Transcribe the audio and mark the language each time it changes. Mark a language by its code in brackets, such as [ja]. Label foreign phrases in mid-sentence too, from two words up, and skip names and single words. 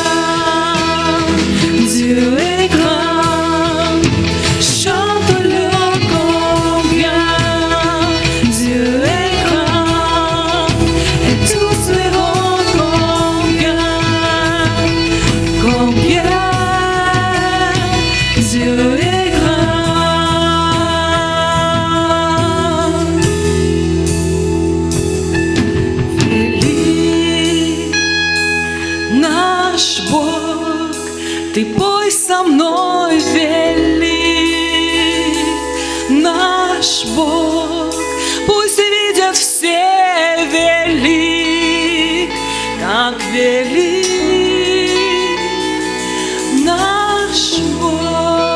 [fr] Dieu est grand, chante-le, combien Dieu est grand, et tous verront combien Dieu est grand. [ru] Велик наш Бог, Ты пой со мной, велик наш Бог, пусть видят все велик, как велик наш Бог.